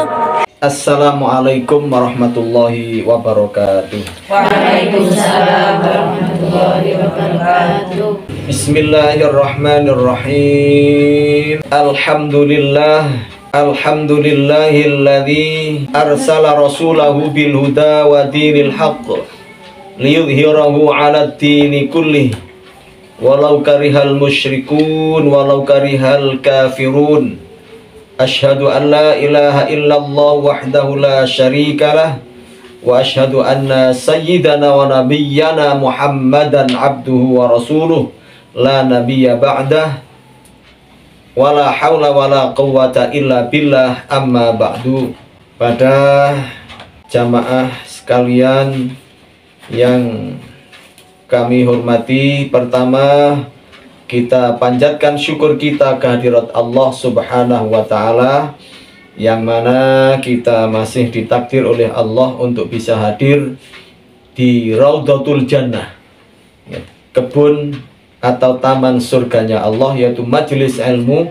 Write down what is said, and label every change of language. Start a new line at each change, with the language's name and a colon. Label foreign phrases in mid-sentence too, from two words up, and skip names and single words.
Arabic: السلام عليكم ورحمة الله وبركاته. وعليكم السلام ورحمة الله وبركاته. Bismillahirrahmanirrahim. الحمد لله الذي أرسل رسوله بالهدى ودين الحق ليظهره على الدين كله ولو كره المشركون ولو كره الكافرون. أشهد أن لا إله إلا الله وحده لا شريك له وأشهد أن سيدنا ونبينا محمدا عبده ورسوله لا نبي بعده ولا حول ولا قوة إلا بالله أما بعد.
Indonesian: Pada jamaah sekalian yang kami hormati, pertama kita panjatkan syukur kita kehadirat Allah
Arabic: سبحانه وتعالى,
Indonesian: yang mana kita masih ditakdir oleh Allah untuk bisa hadir di
Arabic: روضة الجنة,
Indonesian: kebun atau taman surganya Allah, yaitu majelis ilmu.